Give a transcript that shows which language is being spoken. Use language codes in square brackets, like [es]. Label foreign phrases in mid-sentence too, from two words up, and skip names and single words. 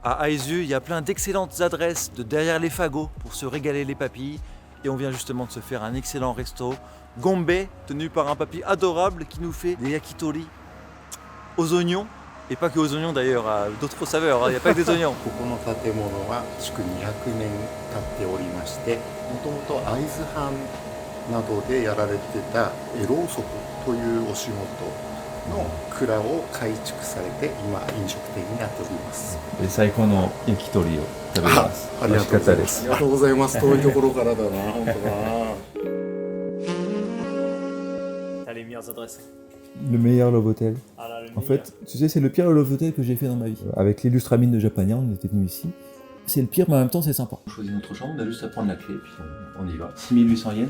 [fr] À Aizu, il y a plein d'excellentes adresses de derrière les fagots pour se régaler les papilles, et on vient justement de se faire un excellent resto, Gombe, tenu par un papy adorable qui nous fait des yakitori aux oignons. Et pas que aux oignons d'ailleurs, à d'autres saveurs, il n'y a pas que des oignons. [ja] ここの建物は築200年経っておりまして、もともと会津藩などでやられてたろうそくというお仕事の蔵を改築されて今飲食店になっております。最高の焼き鳥を食べます。ありがとうございます。ありがとうございます。遠いところからだな、本当だな。 [fr] T'as les meilleures adresses. Le meilleur [en] Love Hotel. [fr] Ah là, le En meilleur. fait, tu sais, c'est le pire [en] Love Hotel [fr] que j'ai fait dans ma vie. Avec l'illustre Amine de Japania, on était venu ici. C'est le pire, mais en même temps, c'est sympa. On choisit notre chambre, on a juste à prendre la clé, puis on y va. 6800 yens.